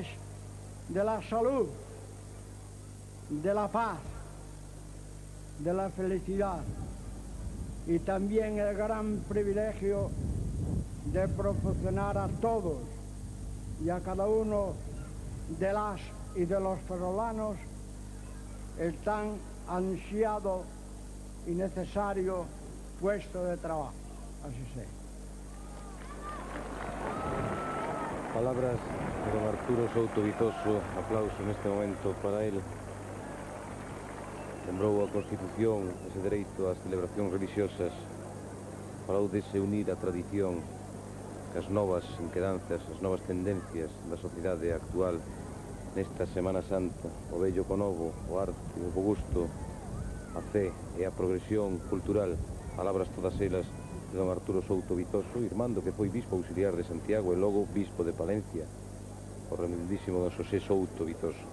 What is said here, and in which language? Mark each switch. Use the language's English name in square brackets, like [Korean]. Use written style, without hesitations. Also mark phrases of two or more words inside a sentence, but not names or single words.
[Spanish] de la salud, de la paz, de la felicidad y también el gran privilegio de proporcionar a todos y a cada uno de las y de los ferrolanos el tan ansiado y necesario puesto de trabajo. Así sea. Palabras de don Arturo Souto Vitoso, aplauso en este momento para él. [Galician] Lembrou a Constitución ese dereito ás celebracións religiosas, falou dese unir a tradición as novas inquedanzas, as novas tendencias da sociedade actual nesta Semana Santa, o vello co novo, o arte, o bo gusto, a fe e a progresión cultural, palabras todas elas de don Arturo Souto Vitoso, irmán do que foi bispo auxiliar de Santiago e logo bispo de Palencia, o remendísimo don Xosé Souto Vitoso.